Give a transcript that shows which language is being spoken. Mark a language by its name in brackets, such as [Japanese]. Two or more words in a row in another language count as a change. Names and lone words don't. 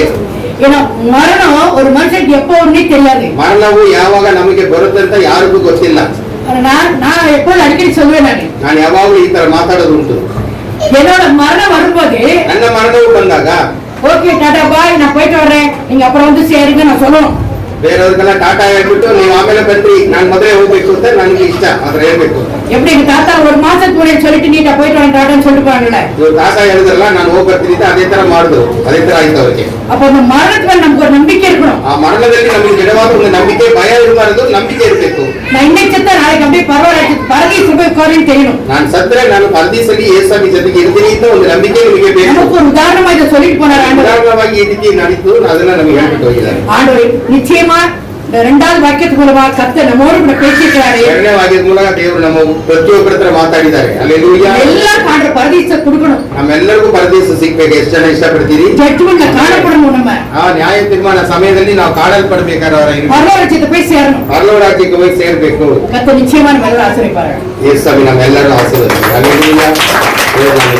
[Tamil] ஏன்னா மரணம் ஒரு மனுஷனுக்கு எப்போ ஒன்னே தெரியாது. [Kannada] ಮರಣವು ಯಾವಾಗ ನಮಗೆ ಬರುತ್ತೆ ಅಂತ ಯಾರಿಗೂ ಗೊತ್ತಿಲ್ಲ. [Tamil] நான் எப்போது அடிக்கடி சொல்லுவேன், [Kannada] ನಾನು ಯಾವಾಗಲೂ ಈ ತರ ಮಾತಾಡೋದುಂಟು. [Tamil] என்னோட மரணம் வரும்போது [Kannada] ನನ್ನ ಮರಣವು ಬಂದಾಗ [English] okay tata bye [Tamil] நான் போயிட்டு வர்றேன், நீங்க அப்புறம் வந்து சேருங்க நான் சொல்லணும். [Kannada] ಬೇರೆಯವ್ರಿಗೆಲ್ಲ ಟಾಟಾ ಹೇಳ್ಬಿಟ್ಟು ನೀವು ಆಮೇಲೆ ಬನ್ರಿ ನಾನು ಮೊದಲೇ ಹೋಗ್ಬೇಕು ಅಂತ ನನಗೆ ಇಷ್ಟ ಆದ್ರೆ ಹೇಳ್ಬೇಕು. [Tamil] எப்படி எங்க தாத்தா ஒரு மாசத்துக்கு முன்னாடி சொல்லிட்டு நீட்டா போயிட்டு வரேன் டாடான்னு சொல்லிட்டு போறாங்கல்ல, [Kannada] ಇವ್ರು ಟಾಟಾ ಹೇಳಿದ್ರಲ್ಲ ನಾನು ಹೋಗಿ ಬರ್ತೀನಿ ಅಂತ ಅದೇ ತರ ಮಾಡಿದ್ರು. ಅದೇ ತರ ಆಯ್ತು ಅವ್ರಿಗೆ. [Tamil] அப்ப அந்த மரணத்துல நமக்கு ஒரு நம்பிக்கை இருக்கணும். [Kannada] ಆ ಮರಣದಲ್ಲಿ ನಮಗೆ ದೃಢವಾದ ಒಂದು ನಂಬಿಕೆ, ಭಯ ಇರಬಾರದು, ನಂಬಿಕೆ ಇರಬೇಕು. [Tamil] நான் இன்னைக்கு செத்தா நாளைக்கு அப்படியே பரதீசு போய் உட்காருன்னு தெரியணும். [Kannada] ನಾನು ಸತ್ರೆ ನಾನು ಪರದೀಸಲ್ಲಿ ಯೇಸುವಿನ ಜೊತೆಗೆ ಇರ್ತೀನಿ ಅಂತ ಒಂದು ನಂಬಿಕೆ ನಿಮಗೆ ಬೇಕು. [Tamil] நமக்கு ஒரு உதாரணமா இதை சொல்லிட்டு போனார் ஆண்டவர். [Kannada] ಉದಾಹರಣವಾಗಿ ಈ ರೀತಿ ನಡೀತು, ಅದನ್ನ ನಮಗೆ ಹೇಳ್ಬಿಟ್ಟು ಹೋಗಿದ್ದಾರೆ. [Tamil] ஆண்டவர் நிச்சயமா இந்த இரண்டாவது வாக்கியத்து மூலமா கர்த்தர் நம்மோடு கூட பேசிக்கிறாரு. [Kannada] ಎರಡನೇ ವಾಕ್ಯದ ಮೂಲಕ ದೇವರು ನಮ್ಮ ಪ್ರತಿಯೊಬ್ಬರ ಹತ್ರ ಮಾತಾಡಿದ್ದಾರೆ. ಅಲ್ಲೆಲೂಯಾ. [Tamil] எல்லா காண்ற பரதீச கொடுக்கணும். [Kannada] ನಮ್ಮೆಲ್ಲರಿಗೂ ಪರದೇಶ ಸಿಗ್ಬೇಕು. ಎಷ್ಟು ಜನ ಇಷ್ಟಪಡ್ತೀರಿ? [Tamil] ஜட்ஜ்மெண்ட்ல காணப்படணும். நம்ம [Kannada] ಆ ನ್ಯಾಯ ತೀರ್ಮಾನ ಸಮಯದಲ್ಲಿ ನಾವು ಕಾಣಲ್ಪಡ್ಬೇಕಾದವರ [Tamil] பரலோகத்தை போய் சேரணும். [Kannada] ಪರಲೋಕ ರಾಜ್ಯಕ್ಕೆ ಹೋಗಿ ಸೇರ್ಬೇಕು. [Tamil] கர்த்தர் நிச்சயமா நம்ம எல்லாரும் ஆசீர்வதிப்பார். [Kannada] ಯೇಸು ನಮ್ಮೆಲ್ಲರೂ ಆಶೀರ್ವದಿಸಲಿ. ಅಲ್ಲೆಲೂಯಾ.